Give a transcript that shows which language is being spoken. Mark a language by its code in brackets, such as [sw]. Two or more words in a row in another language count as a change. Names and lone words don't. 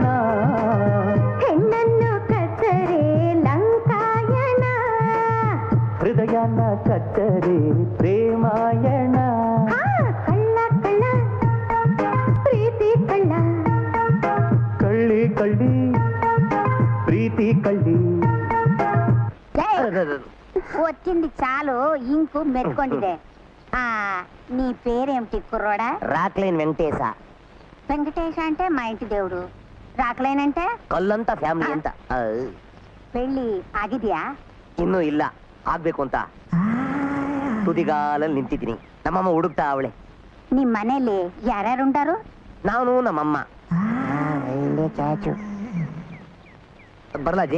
[kn] ಹೆಣ್ಣನ್ನು ಕತ್ತರೆ ಲಂಕಾಯಣ, ಹೃದಯನ ಕತ್ತರೆ ಪ್ರೇಮಾಯಣ. ಕಳ್ಳ ಕಳ್ಳ ಪ್ರೀತಿ ಕಳ್ಳ, ಕಳ್ಳಿ ಕಳ್ಳಿ ಪ್ರೀತಿ ಕಳ್ಳಿ. [te] వచ్చింది చాలు, ఇంకు మెట్టుకొండిదే. నీ పేరేమిటి కుర్రోడా? రాక్లైన్ వెంకటేశ. వెంకటేశ అంటే మా ఇంటి దేవుడు. రాక్లైన్ అంటే [kn] ಕಲ್ಲಂತ ಫ್ಯಾಮಿಲಿ ಅಂತ. పెళ్లి ಆಗಿದ್ಯಾ? ಇನ್ನೂ ಇಲ್ಲ, ಆಗ್ಬೇಕು ಅಂತ ತುದಿಗಾಲಲ್ಲಿ ನಿಂತಿದ್ದೀನಿ. ನಮ್ಮಮ್ಮ ಹುಡುಕ್ತಾ ಅವಳೆ. ನಿಮ್ ಮನೇಲಿ ಯಾರ್ಯಾರುಂಟಾರು? ನಾನು ನಮ್ಮಮ್ಮ. ಬರ್ಲಾಜಿ?